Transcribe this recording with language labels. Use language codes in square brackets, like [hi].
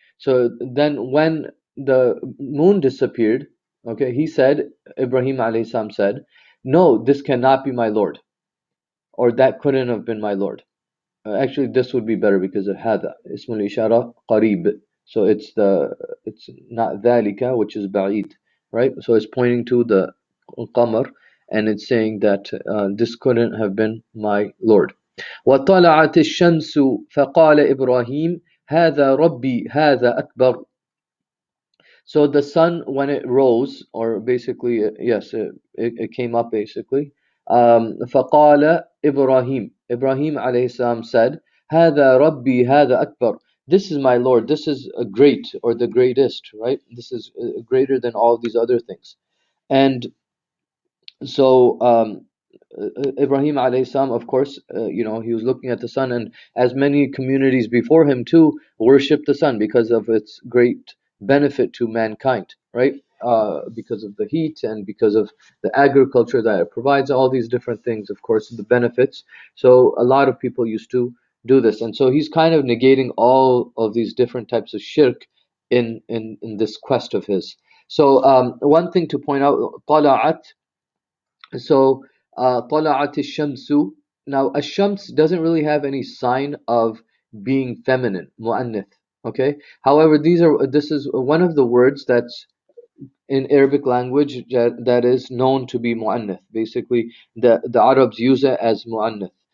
[en] So then when the moon disappeared, okay, he said, Ibrahim alayhi salam said, no, this cannot be my Lord, or that couldn't have been my Lord. Actually, this would be better because of hada. Ismul ishara qarib. So it's not dhalika, which is ba'id, right? So it's pointing to the qamar, and it's saying that this couldn't have been my Lord. [ar] وطلعت الشمس فقال إبراهيم هذا ربي هذا أكبر. [en] So the sun, when it rose, or basically, yes, it came up basically. [ar] فقال إبراهيم, [en] Ibrahim alayhi salam said, [ar] هذا ربي هذا أكبر. [en] This is my Lord. This is a great, or the greatest, right? This is greater than all these other things. And so Ibrahim alayhi salam, of course, he was looking at the sun, and as many communities before him too worshipped the sun because of its great benefit to mankind, right? Because of the heat, and because of the agriculture that it provides, all these different things, of course, the benefits. So a lot of people used to do this, and so he's kind of negating all of these different types of shirk in this quest of his. So one thing to point out, طلعت. [ar] So, طلعت الشمس. [en] Now, الشمس doesn't really have any sign of being feminine, mu'annith. Okay. However, this is one of the words that's in Arabic language that is known to be mu'annith. Basically, the Arabs use it as mu'annith.